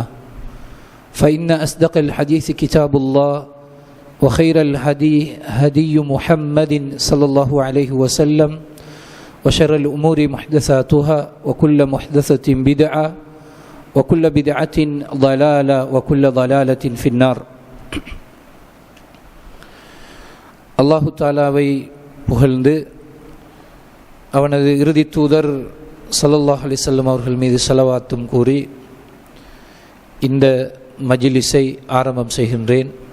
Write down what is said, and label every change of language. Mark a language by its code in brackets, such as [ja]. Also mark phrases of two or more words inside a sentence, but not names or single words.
[ar] فإن أصدق الحديث كتاب الله، وخير الهدي هدي محمد صلى الله عليه وسلم، وشر الأمور محدثاتها، وكل محدثة بدعة، وكل بدعة ضلالة، وكل ضلالة في النار. [ta] அல்லாஹு தாலாவை புகழ்ந்து அவனது இறுதி தூதர் [ar] صلى الله عليه وسلم [ta] அவர்கள் மீது ஸலவாத்தும் கூறி இந்த மஜ்லிஸை ஆரம்பம் செய்கின்றேன்.